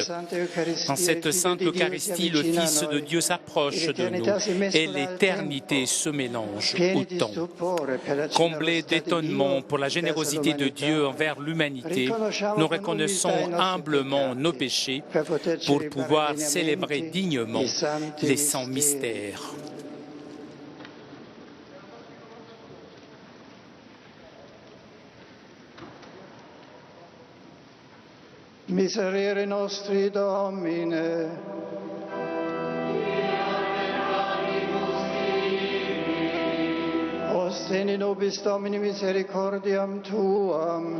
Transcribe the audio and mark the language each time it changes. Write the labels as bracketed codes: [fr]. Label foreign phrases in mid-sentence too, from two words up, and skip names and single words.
[fr] En cette sainte Eucharistie, le Fils de Dieu s'approche de nous et l'éternité se mélange au temps. Comblés d'étonnement pour la générosité de Dieu envers l'humanité, nous reconnaissons humblement nos péchés pour pouvoir célébrer dignement les saints mystères. [la] Miserere nostri, Domine. Osteni nobis Domini misericordiam Tuam.